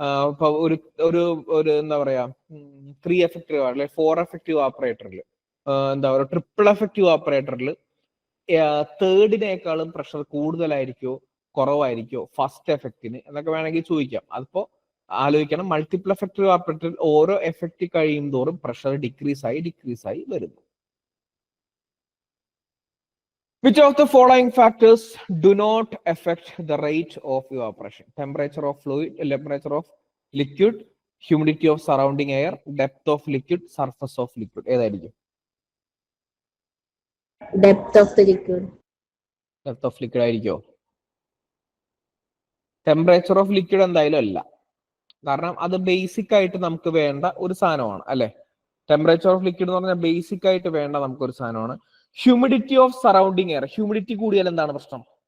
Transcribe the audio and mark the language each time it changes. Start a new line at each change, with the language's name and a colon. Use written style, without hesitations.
Malayalam: ഇപ്പൊ ഒരു എന്താ പറയാ 3 എഫക്റ്റീവ് അല്ലെ 4 എഫക്റ്റീവ് ഓപ്പറേറ്ററിൽ എന്താ പറയുക ട്രിപ്പിൾ എഫക്റ്റീവ് ഓപ്പറേറ്ററിൽ തേർഡിനേക്കാളും പ്രഷർ കൂടുതലായിരിക്കോ കുറവായിരിക്കോ ഫസ്റ്റ് എഫക്റ്റിന് എന്നൊക്കെ വേണമെങ്കിൽ ചോദിക്കാം. അതിപ്പോ ആലോചിക്കണം. മൾട്ടിപ്പിൾ എഫക്റ്റീവ് ഓപ്പറേറ്ററിൽ ഓരോ എഫക്റ്റ് കഴിയും തോറും പ്രഷർ ഡിക്രീസ് ആയി വരുന്നു.
English: Which of the following factors do not affect the rate of evaporation? Temperature of fluid, temperature of liquid, humidity of surrounding air, depth of liquid, surface of liquid.
Malayalam: ഏതായിരിക്കും?
English: Depth of the liquid. Depth of liquid
Malayalam: ആയിരിക്കോ? Temperature of liquid എന്തായാലും അല്ല. കാരണം അത് basic ആയിട്ട് നമുക്ക് വേണ്ട ഒരു സാധനമാണ് അല്ലെ. ടെമ്പറേച്ചർ ഓഫ് ലിക്വിഡ് എന്ന് പറഞ്ഞാൽ ബേസിക് ആയിട്ട് വേണ്ട നമുക്കൊരു സാധനമാണ്.
English: Humidity of surrounding air.
Malayalam: Humidity കൂടിയാൽ എന്താണ് പ്രശ്നം?